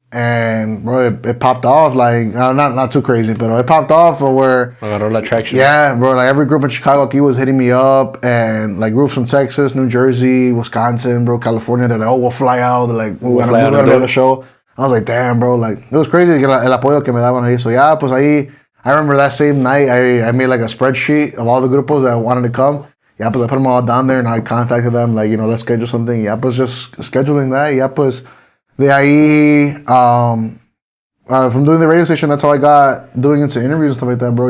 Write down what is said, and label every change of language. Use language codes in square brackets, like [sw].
[en] And bro, it popped off like not too crazy, but it popped off where [es] Agarró la traction. [en] yeah, bro. Like every group in Chicago, he was hitting me up, and like groups from Texas, New Jersey, Wisconsin, bro, California. They're like, oh, we'll fly out. They're like, we're gonna do the show. I was like, damn, bro. Like it was crazy [es] el apoyo que me daban ahí. [en] So yeah, [es] pues ahí [en] I remember that same night I made like a spreadsheet of all the grupos that wanted to come. Yeah, pues I put them all down there, and I contacted them like let's schedule something. Yeah, pues just scheduling that. Yeah, pues. [es] De ahí, [en] from doing the radio station, that's how I got doing into interviews and stuff like that, bro.